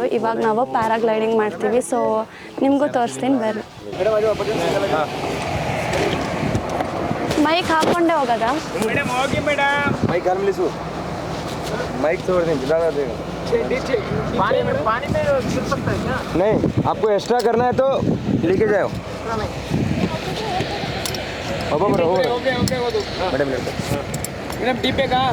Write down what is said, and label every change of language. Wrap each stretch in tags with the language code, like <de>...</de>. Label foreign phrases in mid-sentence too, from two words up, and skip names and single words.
<kn>ಇವಾಗ ನಾವು ಪ್ಯಾರಾಗ್ಲೈಡಿಂಗ್ ಮಾಡ್ತೀವಿ. ಸೊ ನಿಮಗೂ ತೋರಿಸ್ತೀನಿ, ಬರ್ರಿ. ಮೈಕ್ ಹಾಕೊಂಡೆ ಹೋಗೋದಾ?</kn> <hi>माइक छोड़ दें, ज़्यादा देगा नहीं। आपको एक्स्ट्रा करना है तो लेके जाओ। मैडम टीपे कहाँ</hi>